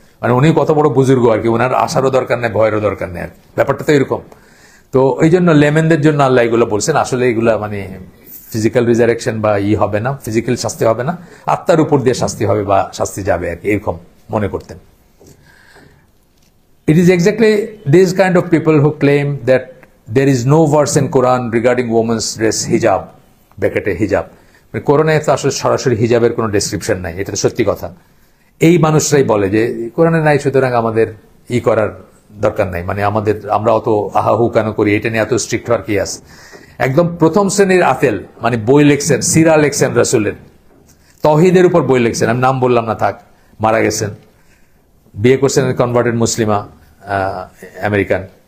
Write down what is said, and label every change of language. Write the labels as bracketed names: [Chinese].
[Bangla] মানে উনি কত বড় বুজুর্গ আর কি, ওনার আশারও দরকার নেই, ভয়েরও দরকার নেই আর কি, ব্যাপারটা তো এরকম। তো এই জন্য লেমেনদের জন্য আল্লাহ এগুলো বলছেন। আসলে এগুলা মানে ফিজিক্যাল রিজারেকশন বা হবে না, ফিজিক্যাল শাস্তি হবে না, আত্মার উপর দিয়ে শাস্তি হবে বা শাস্তি যাবে আর কি, এরকম মনে করতেন। [English] It is exactly these kind of people who claim that there is no verse in Quran regarding women's dress hijab, [Bangla] ব্র্যাকেটে হিজাব, কোরআনে তো আসলে সরাসরি হিজাবের কোনো ডেসক্রিপশন নাই, এটা তো সত্যি কথা। এই মানুষরাই বলে যে কোরআনে নাই, সুতরাং আমাদের করার দরকার নাই, মানে আমরা অত আহাহু কেন করি, এটা নিয়ে এত স্ট্রিক্ট হওয়ার কি আছে। একদম প্রথম শ্রেণীর আতেল, মানে বই লেখছেন, সিরা লেখছেন রাসূলের, তাওহীদের উপর বই লেখছেন, আমি নাম বললাম না থাক, মারা গেছেন, বিয়ে করছেন কনভার্টেড মুসলিমা আমেরিকান।